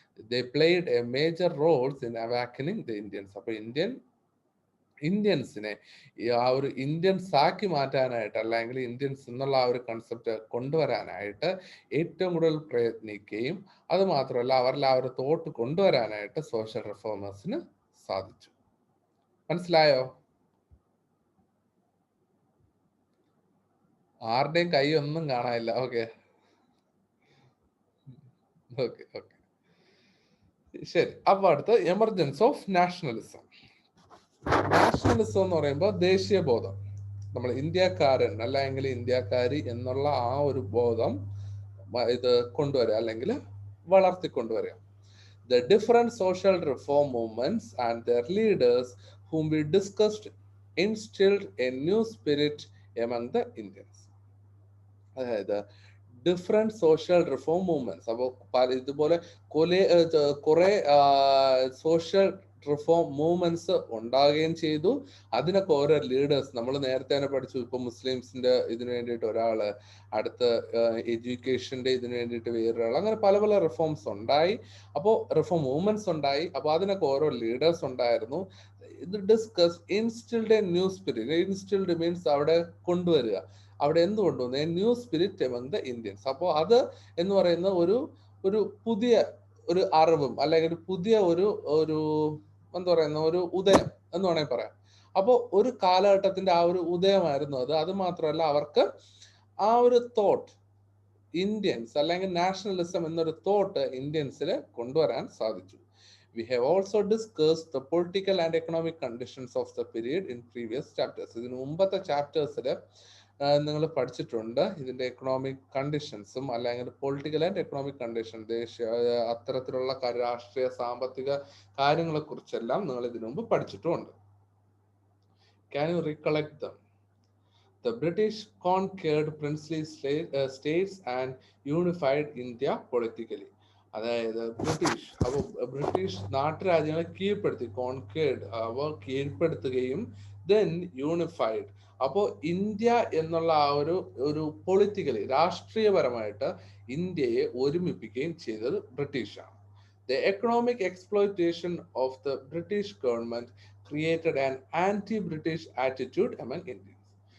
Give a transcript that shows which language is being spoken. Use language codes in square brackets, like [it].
[en] They played a major role in awakening the Indians. [ml] അപ്പോൾ ഇന്ത്യൻസിനെ ആ ഒരു ഇന്ത്യൻസ് ആക്കി മാറ്റാനായിട്ട്, അല്ലെങ്കിൽ ഇന്ത്യൻസ് എന്നുള്ള ആ ഒരു കൺസെപ്റ്റ് കൊണ്ടുവരാനായിട്ട് ഏറ്റവും കൂടുതൽ പ്രയത്നിക്കുകയും അത് മാത്രമല്ല അവരിൽ ആ ഒരു തോട്ട് കൊണ്ടുവരാനായിട്ട് സോഷ്യൽ റിഫോമേഴ്സിന് സാധിച്ചു. മനസ്സിലായോ? ആരുടെയും കൈ ഒന്നും കാണാനില്ല. ഓക്കെ ഓക്കെ ഓക്കെ ശരി. അപ്പൊ അടുത്ത് എമർജൻസ് ഓഫ് നാഷണലിസം. നാഷണലിസം എന്ന് പറയുമ്പോൾ ദേശീയ ബോധം, നമ്മൾ ഇന്ത്യക്കാരൻ അല്ലെങ്കിൽ ഇന്ത്യക്കാരി എന്നുള്ള ആ ഒരു ബോധം ഇത് കൊണ്ടുവരിക അല്ലെങ്കിൽ വളർത്തിക്കൊണ്ടുവരിക. [en] The different social reform movements and their leaders whom we discussed instilled a new spirit among the Indians. [ml] അതായത് ഡിഫറെന്റ് സോഷ്യൽ റിഫോം മൂവ്മെന്റ്സ്. അപ്പോൾ ഇതുപോലെ കുറെ സോഷ്യൽ റിഫോം മൂവ്മെന്റ്സ് ഉണ്ടാകുകയും ചെയ്തു. അതിനൊക്കെ ഓരോ ലീഡേഴ്സ്, നമ്മൾ നേരത്തെ തന്നെ പഠിച്ചു. ഇപ്പൊ മുസ്ലിംസിന്റെ ഇതിനു വേണ്ടിയിട്ട് ഒരാള്, അടുത്ത് എഡ്യൂക്കേഷന്റെ ഇതിനു വേണ്ടിയിട്ട് വേറൊരാൾ, അങ്ങനെ പല പല റിഫോംസ് ഉണ്ടായി. അപ്പോൾ റിഫോം മൂവ്മെന്റ്സ് ഉണ്ടായി. അപ്പോൾ അതിനൊക്കെ ഓരോ ലീഡേഴ്സ് ഉണ്ടായിരുന്നു. ഇത് [en] Discuss instilled a new spirit. Instilled means [ml] അവിടെ കൊണ്ടുവരിക. അവിടെ എന്ത് കൊണ്ടുവന്നു? [en] New spirit among the Indians. [ml] അപ്പോൾ അത് എന്ന് പറയുന്ന ഒരു പുതിയ ഒരു അറിവും അല്ലെങ്കിൽ പുതിയ ഒരു എന്താ പറയുന്ന ഒരു ഉദയം എന്ന് വേണമെങ്കിൽ പറയാം. അപ്പോൾ ഒരു കാലഘട്ടത്തിന്റെ ആ ഒരു ഉദയമായിരുന്നു അത്. അത് മാത്രമല്ല, അവർക്ക് ആ ഒരു തോട്ട് ഇന്ത്യൻസ് അല്ലെങ്കിൽ നാഷണലിസം എന്നൊരു തോട്ട് ഇന്ത്യൻസിൽ കൊണ്ടുവരാൻ സാധിച്ചു. [en] We have also discussed the political and economic conditions of the period in previous chapters. [ml] ഇതിന് മുമ്പത്തെ ചാപ്റ്റേഴ്സിൽ നിങ്ങൾ പഠിച്ചിട്ടുണ്ട് ഇതിന്റെ എക്കണോമിക് കണ്ടീഷൻസും അല്ലെങ്കിൽ പൊളിറ്റിക്കൽ ആൻഡ് എക്കണോമിക് കണ്ടീഷൻ, അത്തരത്തിലുള്ള രാഷ്ട്രീയ സാമ്പത്തിക കാര്യങ്ങളെ കുറിച്ചെല്ലാം നിങ്ങൾ ഇതിനു മുമ്പ് പഠിച്ചിട്ടുമുണ്ട്. [en] Can you recollect them? The British conquered princely states and unified India politically. [ml] അതായത് ബ്രിട്ടീഷ്. അപ്പോൾ ബ്രിട്ടീഷ് നാട്ടുരാജ്യങ്ങളെ കീഴ്പ്പെടുത്തി, കോൺകേർഡ്, അവ കീഴ്പ്പെടുത്തുകയും [en] Then unified. [ml] അപ്പോൾ ഇന്ത്യ എന്നുള്ള ആ ഒരു പൊളിറ്റിക്കലി രാഷ്ട്രീയപരമായിട്ട് ഇന്ത്യയെ ഒരുമിപ്പിക്കുകയും ചെയ്തത് ബ്രിട്ടീഷാണ്. [en] The economic exploitation of the British government created an anti-British attitude among Indians.